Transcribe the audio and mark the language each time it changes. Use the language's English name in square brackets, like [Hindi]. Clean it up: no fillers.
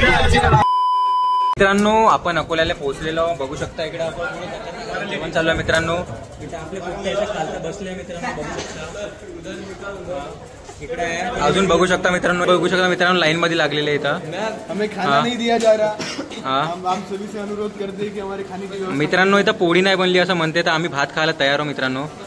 [Marathi] मित्रांनो आपण अकोल्याला पोहोचलेलो. बघू शकता इकडे आपण जेवण चालू आहे मित्रांनो. इथे आपले पोट्टे खालतं बसले मित्रांनो, बघू शकता इकडे अजून बघू शकता मित्रांनो. बघू शकता मित्रांनो लाईन मध्ये लागलेले इथं. [Hindi] हमें खाना नहीं दिया जा रहा. हाँ हम सभी से अनुरोध करते हैं कि हमारे खाने की व्यवस्था. [Marathi] मित्रांनो इथं पोळी नाही बनली असं म्हणते, तर आम्ही भात खायला तयार हो मित्रांनो.